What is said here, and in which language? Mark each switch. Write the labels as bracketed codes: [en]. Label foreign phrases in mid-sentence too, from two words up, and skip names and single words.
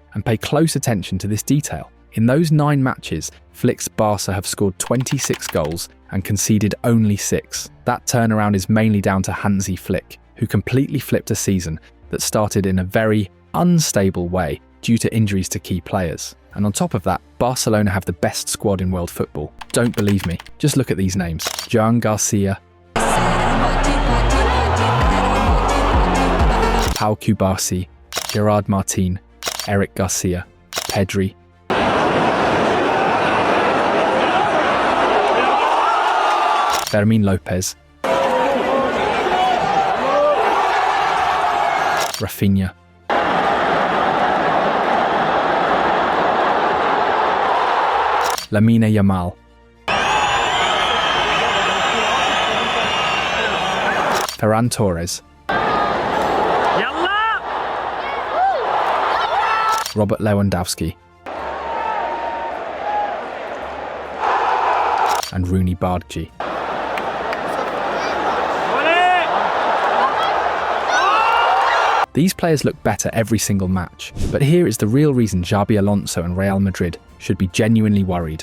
[en] And pay close attention to this detail. In those 9 matches, Flick's Barca have scored 26 goals and conceded only 6. That turnaround is mainly down to Hansi Flick, who completely flipped a season that started in a very unstable way due to injuries to key players. And on top of that, Barcelona have the best squad in world football. Don't believe me? Just look at these names. Joan Garcia, Pau Cubarsí, Gerard Martin, Eric Garcia, Pedri, Fermín López, Rafinha, Lamine Yamal, Ferran Torres, Robert Lewandowski, and Rooney Bargi. These players look better every single match, but here is the real reason Xabi Alonso and Real Madrid should be genuinely worried.